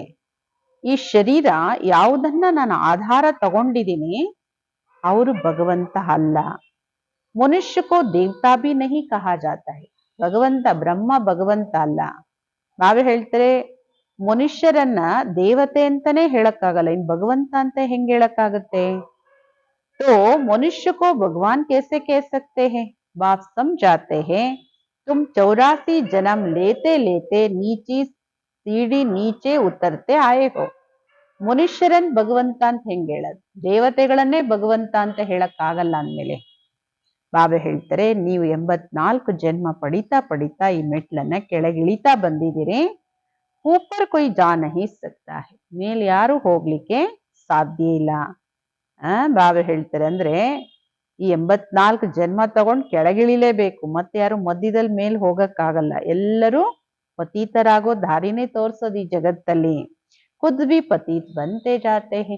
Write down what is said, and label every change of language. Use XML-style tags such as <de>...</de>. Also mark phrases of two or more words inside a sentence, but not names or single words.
<kn>ಈ ಶರೀರ ಯಾವುದನ್ನ ನಾನು ಆಧಾರ ತಗೊಂಡಿದ್ದೀನಿ, ಅವರು ಭಗವಂತ ಅಲ್ಲ.</kn> <hi>मनुष्य को देवता भी नहीं कहा जाता है.</hi> <kn>ಭಗವಂತ ಬ್ರಹ್ಮ ಭಗವಂತ ಅಲ್ಲ. ನಾವೇ ಹೇಳ್ತಾರೆ, ಮನುಷ್ಯರನ್ನ ದೇವತೆ ಅಂತಾನೆ ಹೇಳಕ್ಕಾಗಲ್ಲ, ಇನ್ ಭಗವಂತ ಅಂತ ಹೆಂಗ್ ಹೇಳಕ್ಕಾಗತ್ತೆ?</kn> <hi>तो मनुष्य को भगवान कैसे कह सकते हैं? बाप समझाते हैं, तुम 84 जन्म लेते लेते नीची सीढ़ी नीचे उतरते आए हो.</hi> <kn>ಮನುಷ್ಯರನ್ ಭಗವಂತ ಅಂತ ಹೆಂಗ್ ಹೇಳೋದು? ದೇವತೆಗಳನ್ನೇ ಭಗವಂತ ಅಂತ ಹೇಳಕ್ಕಾಗಲ್ಲ ಅಂದ್ಮೇಲೆ ಬಾಬಾ ಹೇಳ್ತಾರೆ, ನೀವು 84 ಜನ್ಮ ಪಡಿತಾ ಈ ಮೆಟ್ಲನ್ನ ಕೆಳಗಿಳಿತಾ ಬಂದಿದ್ದೀರಿ.</kn> <hi>ऊपर कोई जा नहीं सकता है.</hi> <kn>ಮೇಲೆ ಯಾರು ಹೋಗ್ಲಿಕ್ಕೆ ಸಾಧ್ಯ ಇಲ್ಲ. ಬಾಬಾ ಹೇಳ್ತಾರೆ, ಅಂದ್ರೆ ಈ 84 ಜನ್ಮ ತಗೊಂಡ್ ಕೆಳಗಿಳಿಲೇಬೇಕು. ಮತ್ತೆ ಯಾರು ಮಧ್ಯದಲ್ಲಿ ಮೇಲ್ ಹೋಗಕ್ಕಾಗಲ್ಲ. ಎಲ್ಲರೂ ಪತೀತರಾಗೋ ದಾರಿನೇ ತೋರ್ಸೋದು ಈ ಜಗತ್ತಲ್ಲಿ.</kn> <hi>ख़ुद भी पतित बनते जाते हैं.</hi>